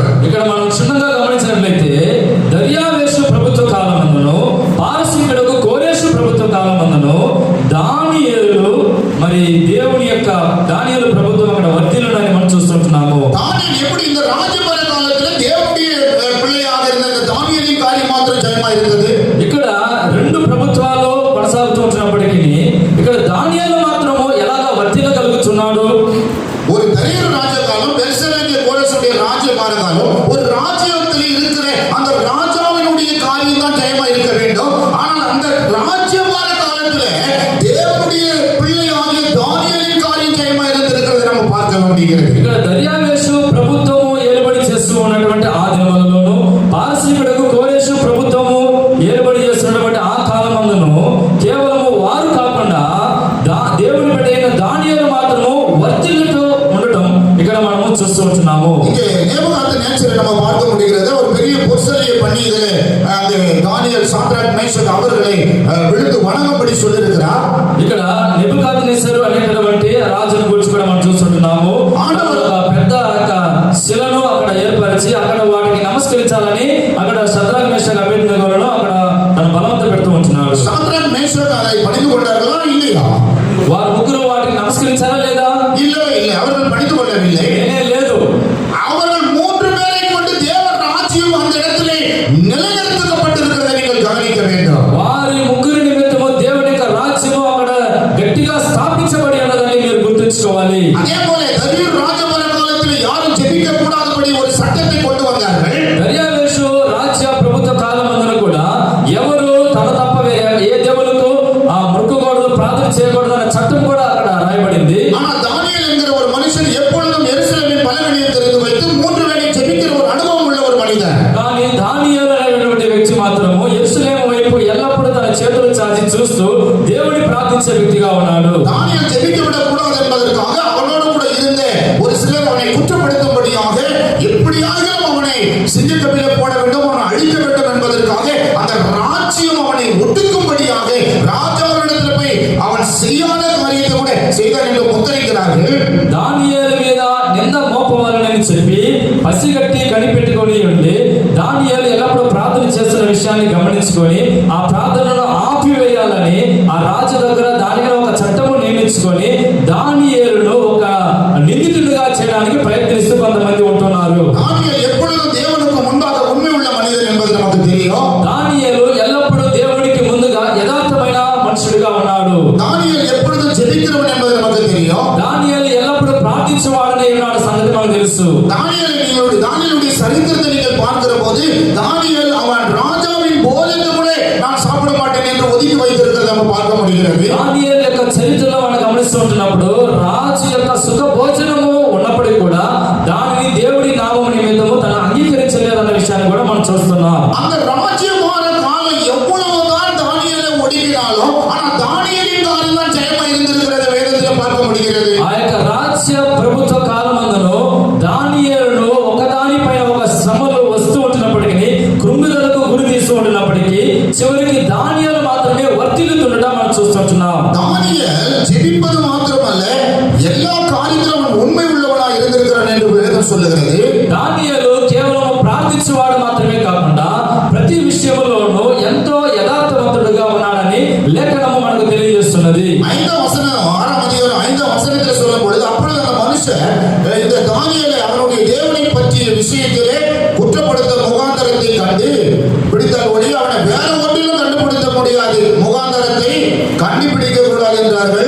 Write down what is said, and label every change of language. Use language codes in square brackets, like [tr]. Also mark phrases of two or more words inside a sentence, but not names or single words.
[te] ఇక్కడ మనం క్షుణ్ణంగా గమనించినట్లయితే దర్యావేషు ప్రభుత్వ కాలమందును పారసీకుడకు కోరేషు ప్రభుత్వ కాలమందును దానియేలు మరి దేవుని యొక్క దానియేలు ప్రభుత్వం అక్కడ వర్ధిల్లునని మనం చూస్తుంటున్నాము. [ta] தானியேல் எப்படி இந்த ராஜபார காலத்திலே தேவனுடைய பிள்ளையாக இருந்த இந்த தானியேலின் காரியம் மாத்திரம் ஜெயமாயிருந்தது. [te] ఇక్కడ రెండు ప్రభుత్వాలు కొనసాగుతూ ఉంటున్నప్పటికీ ఇక్కడ దానియేలు మాత్రము ఎలాగ వర్ధిల్లగలుగుతున్నాడు. [ta] ஒரு தாவீது ராஜகாலம், பெர்சனாகிய கோரேசுடைய ராஜபார காலம், ஒரு ராஜ்யத்தில் இருக்கிற அந்த ராஜாவினுடைய காரியம் தான் ஜெயமா இருக்க வேண்டும். ஆனால் அந்த ராஜ்யபார காலத்திலே தேவனுடைய பிள்ளையாகிய தானியேலின் காரியம் ஜெயமா இருந்திருக்கிறதை நம்ம பார்க்க முடிகிறது. [te] ఇక్కడ దర్యావేషు ప్రభుత్వము ఏలుబడి చేస్తూ ఉన్నటువంటి ఆ దినములలోను పారసీకుడకు కోరేషు ప్రభుత్వము ఏలుబడి చేస్తున్నటువంటి ఆ కాలమందును కేవలము వారు కాకుండా దేవుని బిడ్డైన దానియేలు మాత్రము వర్ధిల్లుతూ ఉండటం ఇక్కడ మనము చూస్తూ ఉంటున్నాము. [ta] இங்கே நேபுகாத்நேச்சரை நம்ம பார்க்க முடிகிறது. ஒரு பெரிய பொற்சலையை பண்ணி இதிலே அந்த தானியேல், சாத்ராக், மேஷக் அவர்களை விழுந்து வணங்கும்படி சொல்லியிருக்கிறார். [te] ఇక్కడ నెబుకద్నెజరు అనేటటువంటి రాజును గురించి కూడా మనం చూస్తుంటున్నాము. ఒక పెద్ద శిలను అక్కడ ఏర్పరిచి అక్కడ వాటికి నమస్కరించాలని అక్కడ షద్రక్ మేషక్ అబేద్నెగోలను అక్కడ తన బలవంత పెడుతూ ఉంటున్నాడు. [ta] சாத்ராக், மேஷக் அதை பணிந்து கொண்டார்களா இல்லையா? [te] వారు ముగ్గురు వాటికి నమస్కరించారా లేదా? [ta] இல்லவே இல்லை. அவர்கள் பணிந்து கொள்ளவில்லை. [te] లేదు. [ta] அவர்கள் 3 பேரை கொண்டு தேவ ராஜ்யம் அந்த இடத்திலே நிலைநிறுத்தப்பட்டிருக்கிறதை நீங்கள் கவனிக்க வேண்டும். [te] వారి ముగ్గురు నిమిత్తము దేవుని యొక్క రాజ్యము అక్కడ గట్టిగా స్థాపించ తెచ్చుకోవాలి. [ta] அதே போல தரியு ராஜபர காலத்தில் யாரும் ஜெபிக்க கூடாதபடி ஒரு சட்டத்தை கொண்டு வந்தார்கள். [te] దర్యావేషు రాజ్య ప్రభుత్వ కాలమందున కూడా ఎవరు తమ తప్ప ఏ దేవులకు మొక్కకూడదు, ప్రార్థన చేయకూడదు అనే చట్టం కూడా అక్కడ రాయబడింది. [ta] ஆனா தானியேல் என்கிற ஒரு மனுஷன் எப்பொழுதும் எருசலேமின் பலகணியை தெரிந்து வைத்து 3 வேளை ஜெபிக்கிற ஒரு அனுபవం உள்ள ஒரு மனிதன். [te] కానీ దానియేలు అనేటువంటి వ్యక్తి మాత్రము యెరూషలేము వైపు ఎల్లప్పుడూ తన చేతులు చాచి చూస్తూ దేవుని ప్రార్థించే వ్యక్తిగా ఉన్నాడు. [ta] தானியேல் ஜெபிக்க விடக்கூடாது என்பதற்காக அவனோடு கூட இருந்த ஒரு சிலர் அவனை குற்றப்படுத்தும்படியாக எப்படியாகிலும் அவனை சிங்கக்கபிலே போட வேண்டும், அவனை அழிக்க வேண்டும் என்பதற்காக அந்த ராஜ்யம் அவனை ஒடுக்கும்படியாக ராஜாவிடத்தில் போய் அவன் செய்யாத காரியத்தை கூட செய்தான் என்று முத்திரைக்கிறார்கள். [te] దానియేలు మీద నింద మోపవాలని చెప్పి పసిగట్టి కనిపెట్టుకొని ఉండి దానియేలు ఎల్లప్పుడూ ప్రార్థన చేస్తున్న విషయాన్ని గమనించుకొని ఆ ప్రార్థనను ఆపివేయాలని ఆ రాజు దగ్గర దానిలో ఒక చట్టము నియమించుకొని దానియేలును ఒక నిందితుడిగా చేయడానికి ప్రయత్నిస్తూ కొంతమంది ఉంటున్నారు. [ta] தானியேல் எப்பொழுதும் தேவனுக்கு முன்பாக உண்மை உள்ள மனிதன் என்பது நமக்கு தெரியும். [te] దానియేలు ఎల్లప్పుడూ దేవునికి ముందుగా యథార్థమైన మనుషుడిగా ఉన్నాడు. [ta] தானியேல் எப்பொழுதும் ஜெபிக்கிறவன் என்பது நமக்கு தெரியும். [te] దానియేలు ఎల్లప్పుడూ ప్రార్థించేవాడనే ఉన్నాడు సంగతి మనకు తెలుసు. [ta] தானியேலுடைய சரித்திரத்தை நீங்கள் பார்க்கிற போது தானியேல் அவன் ராஜாவின் போஜனத்தை கூட நான் சாப்பிட மாட்டேன் என்று ஒதுக்கி வைத்திருக்கிறதை நம்ம பார்க்க முடிகிறது. [te] దానియేలు యొక్క చరిత్రలో మనం గమనిస్తుంటున్నప్పుడు రాజు యొక్క సుఖ భోజనము ఉన్నప్పటికీ కూడా దానిని దేవుడి నామం నిమిత్తము తన అంగీకరించలేదన్న విషయాన్ని కూడా మనం చూస్తున్నాం. [ta] அந்த ராஜ்யமான காலம் எவ்வளவுதான் தானியேலை ஒடுக்கினாலும் ஆனா தானியேலின் காலம் தான் ஜெயமா இருந்திருக்கிறத வேதத்தில் பார்க்க முடிகிறது. [te] ఆ యొక్క రాజ్య ప్రభుత్వ కాలమందును దానియేలును ఒకదానిపైన ఒక శ్రమలు వస్తూ ఉంటున్నప్పటికీ కృంగుదలకు గురి తీస్తూ ఉంటున్నప్పటికీ చివరికి దానియేలు మాత్రమే వర్తిల్లుతుండటం మనం చూస్తుంటున్నాం. [ta] தானியேல் ஜெபிப்பது மாத்திரமல்ல எல்லா காரியத்திலும் அவன் உண்மை உள்ளவனாக இருந்திருக்கிறான் என்று வேதம் சொல்லுகிறது. [te] దానియేలు కేవలం ప్రార్థించేవాడు మాత్రమే కాకుండా ప్రతి విషయంలోనూ ఎంతో యథార్థవంతుడుగా ఉన్నాడని లేఖనము మనకు తెలియజేస్తున్నది. [ta] 5వ வசனம் 6ஆம் அதிகாரம் 5ஆம் வசனத்தில் சொல்லும் பொழுது அப்பொழுது அந்த மனுஷன் இந்த தானியேலை அவனுடைய தேவனை பற்றிய விஷயத்திலே குற்றப்படுத்த முகாந்தரத்தை கண்டு பிடித்தால் ஒழிய அவனை வேற ஒன்றிலும் கண்டுபிடிக்க முடியாது, முகாந்தரத்தை கண்டுபிடிக்க கூடாது என்றார்கள்.